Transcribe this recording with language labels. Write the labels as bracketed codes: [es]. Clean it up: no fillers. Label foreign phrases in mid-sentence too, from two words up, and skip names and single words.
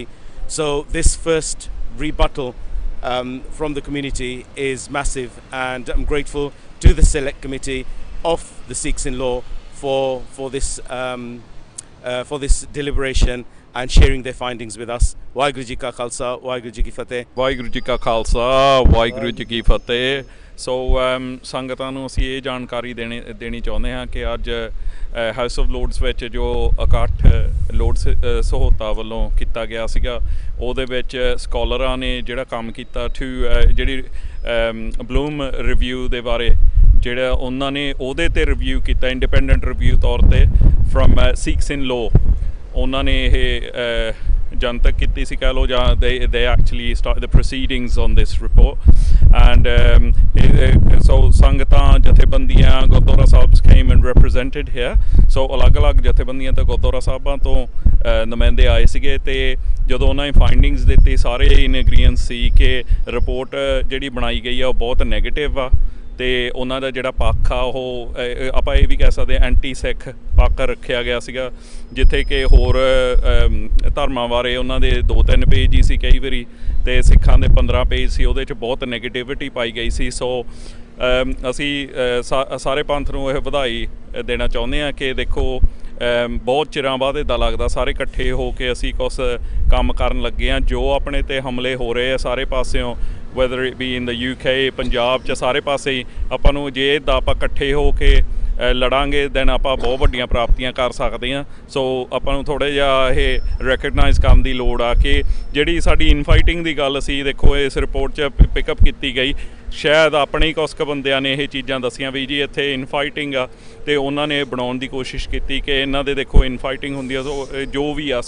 [en] So this first rebuttal from the community is massive, and I'm grateful to the Select Committee of the Sikhs in Law for this deliberation and sharing their findings with us. [pa] ਵਾਹਿਗੁਰੂ ਜੀ ਕਾ ਖ਼ਾਲਸਾ, ਵਾਹਿਗੁਰੂ ਜੀ ਕੀ ਫ਼ਤਿਹ. ਵਾਹਿਗੁਰੂ ਜੀ ਕਾ ਖ਼ਾਲਸਾ, ਵਾਹਿਗੁਰੂ ਜੀ ਕੀ ਫ਼ਤਿਹ. ਸੋ ਸੰਗਤਾਂ ਨੂੰ ਅਸੀਂ ਇਹ ਜਾਣਕਾਰੀ ਦੇਣੀ ਚਾਹੁੰਦੇ ਹਾਂ ਕਿ ਅੱਜ ਹਾਊਸ ਆਫ ਲੋਰਡਸ ਵਿੱਚ ਜੋ ਇਕੱਠ ਲੋਰਡਸ ਸਹੋਤਾ ਵੱਲੋਂ ਕੀਤਾ ਗਿਆ ਸੀਗਾ, ਉਹਦੇ ਵਿੱਚ ਸਕਾਲਰਾਂ ਨੇ ਜਿਹੜਾ ਕੰਮ ਕੀਤਾ ਜਿਹੜੀ ਬਲੂਮ ਰਿਵਿਊ ਦੇ ਬਾਰੇ ਜਿਹੜਾ ਉਹਨਾਂ ਨੇ ਉਹਦੇ ਤੇ ਰਿਵਿਊ ਕੀਤਾ, [en] independent review [pa] ਤੌਰ ਤੇ ਫਰਮ ਸਿੱਖਸ ਇਨ ਲੋ, ਉਹਨਾਂ ਨੇ ਇਹ ਜਨਤਕ ਕੀਤੀ ਸੀ ਕਹਿ ਲਓ, ਜਾਂ [en] they actually started the proceedings on this report. And so [pa] ਸੰਗਤਾਂ ਜਥੇਬੰਦੀਆਂ ਗੁਰਦੁਆਰਾ ਸਾਹਿਬ [en] came and represented here. [pa] So ਅਲੱਗ-ਅਲੱਗ ਜਥੇਬੰਦੀਆਂ ਤੇ ਗੁਰਦੁਆਰਾ ਸਾਹਿਬਾਂ ਤੋਂ ਨੁਮਾਇੰਦੇ ਆਏ ਸੀਗੇ, ਤੇ ਜਦੋਂ ਉਹਨਾਂ ਨੇ ਫਾਈਂਡਿੰਗਸ ਦਿੱਤੀ ਸਾਰੇ [en] in agreeance [pa] ਸੀ ਕਿ ਰਿਪੋਰਟ ਜਿਹੜੀ ਬਣਾਈ ਗਈ ਆ ਉਹ ਬਹੁਤ ਨੈਗੇਟਿਵ ਆ, ਤੇ ਉਹਨਾਂ ਦਾ ਜਿਹੜਾ ਪੱਖ ਆ ਉਹ ਆਪਾਂ ਇਹ ਵੀ ਕਹਿ ਸਕਦੇ ਐਂਟੀ ਸਿੱਖ ਪੱਖ ਰੱਖਿਆ ਗਿਆ ਸੀਗਾ, ਜਿੱਥੇ ਕਿ ਹੋਰ ਧਰਮਾਂ ਬਾਰੇ ਉਹਨਾਂ ਦੇ 2-3 ਪੇਜ ਹੀ ਸੀ ਕਈ ਵਾਰੀ, ਤੇ ਸਿੱਖਾਂ ਦੇ 15 ਪੇਜ ਸੀ, ਉਹਦੇ 'ਚ ਬਹੁਤ ਨੈਗੇਟਿਵਿਟੀ ਪਾਈ ਗਈ ਸੀ। ਸੋ ਅਸੀਂ ਸਾਰੇ ਪੰਥ ਨੂੰ ਇਹ ਵਧਾਈ ਦੇਣਾ ਚਾਹੁੰਦੇ ਹਾਂ ਕਿ ਦੇਖੋ ਬਹੁਤ ਚਿਰਾਂ ਬਾਅਦ ਇੱਦਾਂ ਲੱਗਦਾ ਸਾਰੇ ਇਕੱਠੇ ਹੋ ਕੇ ਅਸੀਂ ਕੁਛ ਕੰਮ ਕਰਨ ਲੱਗੇ ਹਾਂ। ਜੋ ਆਪਣੇ 'ਤੇ ਹਮਲੇ ਹੋ ਰਹੇ ਆ ਸਾਰੇ ਪਾਸਿਓਂ, [en] whether it be in the UK, [pa] ਪੰਜਾਬ 'ਚ ਸਾਰੇ ਪਾਸੇ ਹੀ ਆਪਾਂ ਨੂੰ ਜੇ ਇੱਦਾਂ ਆਪਾਂ ਇਕੱਠੇ ਹੋ ਕੇ ਲੜਾਂਗੇ ਦੈਨ ਆਪਾਂ ਬਹੁਤ ਵੱਡੀਆਂ ਪ੍ਰਾਪਤੀਆਂ ਕਰ ਸਕਦੇ ਹਾਂ। ਸੋ ਆਪਾਂ ਨੂੰ ਥੋੜ੍ਹਾ ਜਿਹਾ ਇਹ ਰੈਕਗਨਾਈਜ਼ ਕਰਨ ਦੀ ਲੋੜ ਆ ਕਿ ਜਿਹੜੀ ਸਾਡੀ ਇਨਫਾਈਟਿੰਗ ਦੀ ਗੱਲ ਸੀ, ਦੇਖੋ ਇਸ ਰਿਪੋਰਟ 'ਚ ਪਿਕਅਪ ਕੀਤੀ ਗਈ, ਸ਼ਾਇਦ ਆਪਣੇ ਹੀ ਕੁਛ ਕੁ ਬੰਦਿਆਂ ਨੇ ਇਹ ਚੀਜ਼ਾਂ ਦੱਸੀਆਂ ਵੀ ਜੀ ਇੱਥੇ ਇਨਫਾਈਟਿੰਗ ਆ, ਅਤੇ ਉਹਨਾਂ ਨੇ ਬਣਾਉਣ ਦੀ ਕੋਸ਼ਿਸ਼ ਕੀਤੀ ਕਿ ਇਹਨਾਂ ਦੇ ਦੇਖੋ ਇਨਫਾਈਟਿੰਗ ਹੁੰਦੀ ਆ, ਸੋ ਜੋ ਵੀ ਆ।